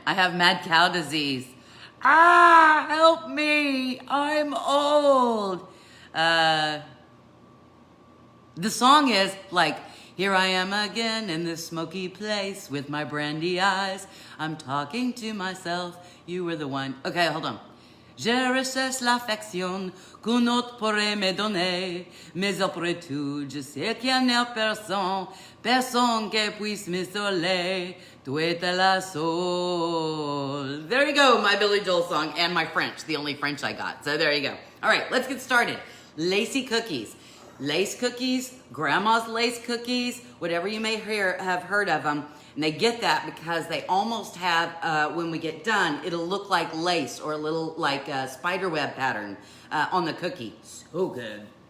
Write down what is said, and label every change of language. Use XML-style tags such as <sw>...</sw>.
<en>I have mad cow disease. Help me. I'm old. The song is like, here I am again in this smoky place with my brandy eyes. I'm talking to myself. You were the one. Okay, hold on.</en> <fr>Je recherche l'affection qu'un autre pourrait me donner. Mais après tout, je sais qu'il n'y a personne qui puisse m'isoler. Tu étais la seule.</fr> <en>There you go, my Billy Joel song and my French, the only French I got. So there you go. All right, let's get started. Lacy cookies. Lace cookies, grandma's lace cookies, whatever you may have heard of them. And they get that because they almost have, when we get done, it'll look like lace or a little like spider web pattern on the cookie. So good.</en>